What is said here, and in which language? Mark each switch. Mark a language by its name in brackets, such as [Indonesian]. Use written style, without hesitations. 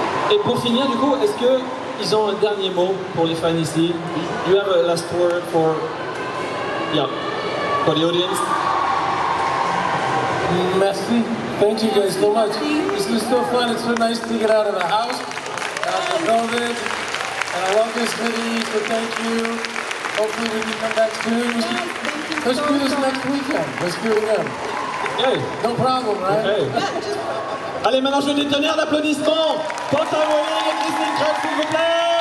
[French] Et pour finir, du coup, est-ce que ils ont un dernier mot pour les fans ici? [English] Do you have a last word for the audience? [French] Merci. [English] Thank you guys so much. This is so fun. It's so nice to get out of the house after COVID. And I love this city, so thank you. Hopefully we can come back soon. Let's do this next weekend. Let's do it again. Hey. No problem, right? Hey. [French] Allez, maintenant je veux des tonnerres d'applaudissements. Porte et Christine Croc, s'il vous plaît.